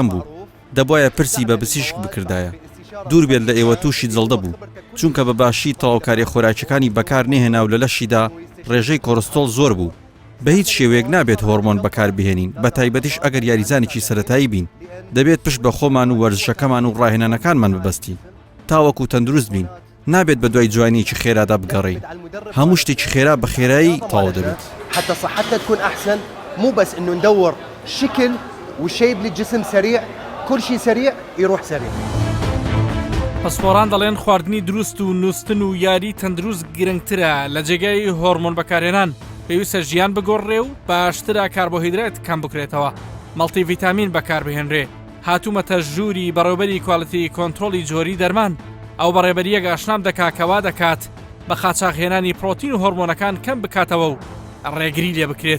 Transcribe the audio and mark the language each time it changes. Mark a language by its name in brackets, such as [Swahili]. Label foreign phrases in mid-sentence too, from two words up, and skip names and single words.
[Central Kurdish] بوو دەبایە پرسی بە پزیشک بکردایە دوور بێت لە ئێوە تووشی جەڵدە بوو چونکە بە باشی تەواوکاری خۆراکیەکانی بەکار نێهێنا و لە لەشیدا ڕێژەی کۆرستۆل زۆر بوو بە هیچ شێوەیەک نابێت هۆرمۆن بەکار بهێنین بە تایبەتیش ئەگەر یاریزانێکی سەرەتایی بین دەبێت پشت بە خۆمان و وەرزشەکەمان و ڕاهێنانەکانمان ببەستی تاوەکو تەندروست بین نابێت بە دوای جوانیکی خێرادا بگەڕین هەموو شتێکی خێرا بە خێرایی تەواو دەبێت. [Arabic] حتى صحتنا تكون أحسن مو بس إنه ندور شكل وشيب للجسم سريع كل شيء سريع يروح سريع. [Central Kurdish] پسپۆران دەڵێن خواردنی دروست و نووستن و یاری تەندروست گرنگترە لە جێگای هۆرمۆن بەکارهێنان پێویستە ژیان بگۆڕێ و باشترە کاربۆهیدرات کەم بکرێتەوە [English] multi vitamin [Central Kurdish] بەکاربهێنرێ هاتوومەتە ژووری بەڕێوەبەری [English] quality control [Central Kurdish] جۆری دەرمان ئەو بەڕێبەریەک ئاشنام دەکاکەوا دەکات بە خاچاغهێنانی پرۆتین و هۆرمۆنەکان کەم بکاتەوە و ڕێگری لێ بکرێت.